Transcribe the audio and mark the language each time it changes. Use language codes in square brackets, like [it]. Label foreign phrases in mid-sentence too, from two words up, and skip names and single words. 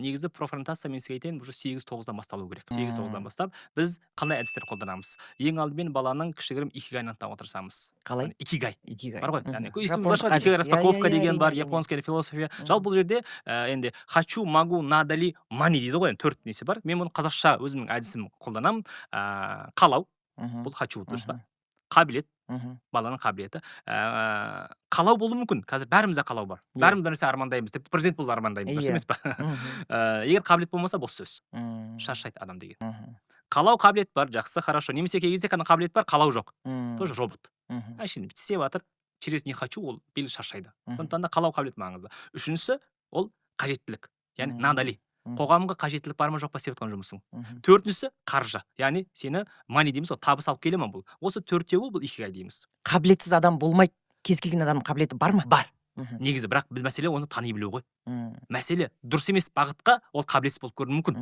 [kk] Негізі профориентация мен сізге айтайын, уже 8-9-дан басталу керек. 8-9-дан бастап біз қандай әдістер қолданамыз? Ең алдымен баланың кішігірім икигайын анықтауға тырысамыз. Қалай? Икигай. Икигай. Бар ғой, яғни естіп Жапондық шығар, икигай әдіс. распаковка Иә, деген әрине, бар, әрине. [ru] японская философия. [kk] Жалпы бұл жерде енді [ru] хочу, могу, надо ли, [kk] money дейді ғой, төрт несі бар. Мен мұны қазақша өзімнің әдісім қолданамын. Қалау, бұл хочу, дұрыс па? Қабілет, баланың қабілеті. Қалау болуы мүмкін. Қазір бәрімізде қалау бар. Бәріміз бір нәрсе армандаймыз. Тіпті президент болуды армандаймыз, дұрыс емес па? Егер қабілет болмаса, бос сөз. Шаршайды адам деген. Қалау қабілет бар, жақсы, хорошо. Немесе кей кезде қабілет бар, қалау жоқ. Тоже робот. Әшейін істеп жатыр, [ru] через не хочу, [kk] ол белгілі шаршайды. Сондықтан да қалау қабілет маңызды. Үшіншісі, ол қажеттілік. Яғни [ru] надо ли. [kk] Қоғамға қажеттілік бар ма жоқ па істеп жатқан жұмысың. Төртіншісі қаржы. Яғни сені money дейміз, табыс алып келе ма бұл. Осы төртеуі бұл икигай дейміз. Қабілетсіз адам болмайды. Кез келген адамның қабілеті бар ма? Бар. Негізі, бірақ біз мәселе оны тани білу ғой. Мәселе дұрыс емес бағытқа ол қабілетсіз болып көрінуі мүмкін.